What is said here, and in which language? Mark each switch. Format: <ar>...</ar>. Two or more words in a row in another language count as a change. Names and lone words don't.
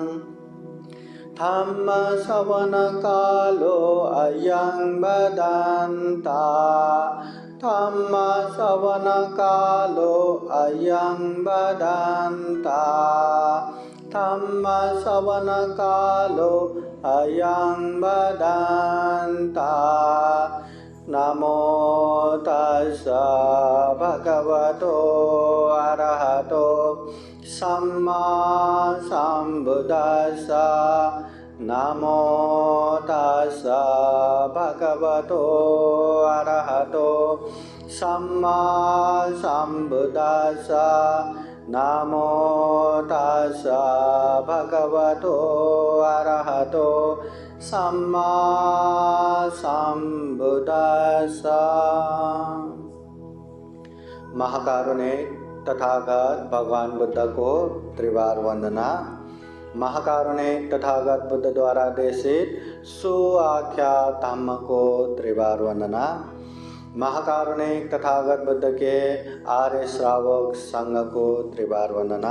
<pi>धम्मश्रवणकालो अयं वदन्ता धम्मश्रवणकालो अयं वदन्ता धम्मश्रवणकालो अयं वदन्ता। नमो तस्सा भगवतो अरहतो सम्मा सम्बुद्दस्सा। नमो तस्सा भगवतो अरहतो सम्मा सम्बुद्दस्सा। नमो तस्सा भगवतो अरहतो सम्मा सम्बुद्दस्सा।</pi> <hi>महाकारुणिक तथागत भगवान बुद्ध को त्रिवार वंदना। महाकारुणिक तथागत बुद्ध द्वारा देशित सुआख्यात धम्म को त्रिवार वंदना। महाकारुणिक तथागत बुद्ध के आर्य श्रावक संघ को त्रिवार वंदना।</hi>